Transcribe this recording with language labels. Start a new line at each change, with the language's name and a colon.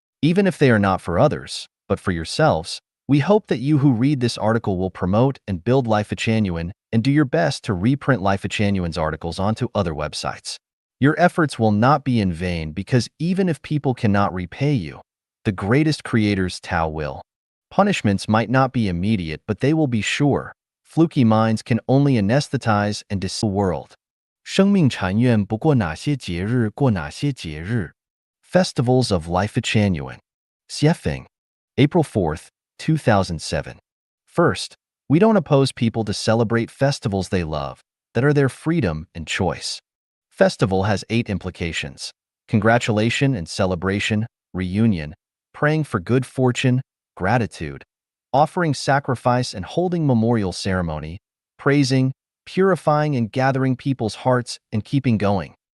English: Even if they are not for others, but for yourselves, we hope that you who read this article will promote and build Lifechanyuan and do your best to reprint Lifechanyuan's articles onto other websites. Your efforts will not be in vain, because even if people cannot repay you, the greatest creator's Tao will. Punishments might not be immediate, but they will be sure. Fluky minds can only anesthetize and deceive the world.
Chinese: 生命禅院不过哪些节日过哪些节日
English: Festivals of Lifechanyuan. Xiefeng, April 4th, 2007. First, we don't oppose people to celebrate festivals they love, that are their freedom and choice. Festival has 8 implications: congratulation and celebration, reunion, praying for good fortune, gratitude, offering sacrifice and holding memorial ceremony, praising, purifying and gathering people's hearts, and keeping going.